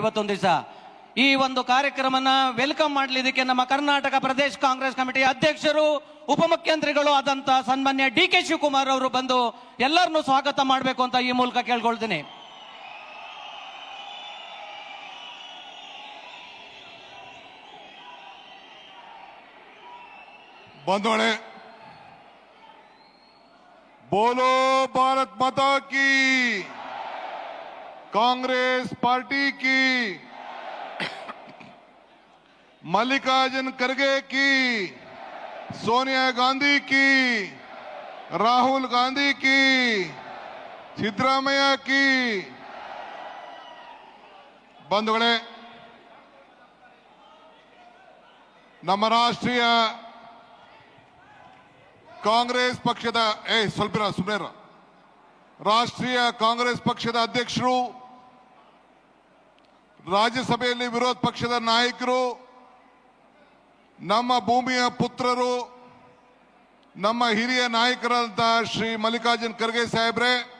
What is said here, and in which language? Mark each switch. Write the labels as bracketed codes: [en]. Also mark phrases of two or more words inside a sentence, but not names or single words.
[kn] ಇವತ್ತೊಂದು ದಿವಸ ಈ ಒಂದು ಕಾರ್ಯಕ್ರಮನ ವೆಲ್ಕಮ್ ಮಾಡಲಿದ್ದಕ್ಕೆ ನಮ್ಮ ಕರ್ನಾಟಕ ಪ್ರದೇಶ ಕಾಂಗ್ರೆಸ್ ಕಮಿಟಿ ಅಧ್ಯಕ್ಷರು ಉಪಮುಖ್ಯಮಂತ್ರಿಗಳು ಆದಂತ ಸನ್ಮಾನ್ಯ DK ಶಿವಕುಮಾರ್ ಅವರು ಬಂದು ಎಲ್ಲರನ್ನೂ ಸ್ವಾಗತ ಮಾಡಬೇಕು ಅಂತ ಈ ಮೂಲಕ ಕೇಳ್ಕೊಳ್ತೀನಿ. ಬಂಧುಗಳೇ, [hi] बोलो भारत माता की, कांग्रेस पार्टी की, मल्लिकार्जुन खड़गे की, सोनिया गांधी की, राहुल गांधी की, सिद्धरामैया की. [kn] ಬಂಧುಗಳೇ, ನಮ್ಮ ರಾಷ್ಟ್ರೀಯ ಕಾಂಗ್ರೆಸ್ ಪಕ್ಷದ ರಾಷ್ಟ್ರೀಯ ಕಾಂಗ್ರೆಸ್ ಪಕ್ಷದ ಅಧ್ಯಕ್ಷರು, ರಾಜ್ಯಸಭೆಯಲ್ಲಿ ವಿರೋಧ ಪಕ್ಷದ ನಾಯಕರು, ನಮ್ಮ ಭೂಮಿಯ ಪುತ್ರರು, ನಮ್ಮ ಹಿರಿಯ ನಾಯಕರಾದಂಥ ಶ್ರೀ ಮಲ್ಲಿಕಾರ್ಜುನ್ ಖರ್ಗೆ ಸಾಹೇಬ್ರೆ,